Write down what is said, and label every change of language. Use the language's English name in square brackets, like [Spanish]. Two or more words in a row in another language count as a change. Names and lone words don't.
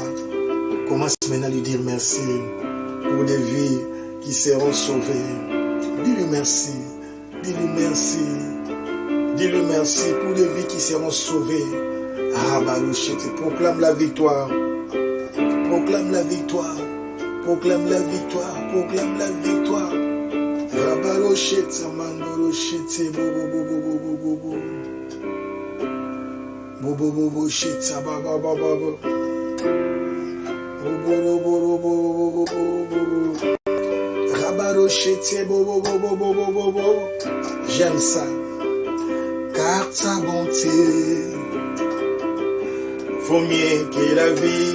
[French] Commence maintenant à lui dire merci pour des vies qui seront sauvées. Dis-lui merci. Dis-lui merci. Dis-lui merci pour des vies qui seront sauvées. Rabarouchete, proclame la victoire. Proclame la victoire. Proclame la victoire. Proclame la victoire. Rabarouchete, mandorochete, bobo bobo bobo bobo. Bobo bobo chete, baba baba baba. J'aime ça, car ta bonté vaut mieux que la vie.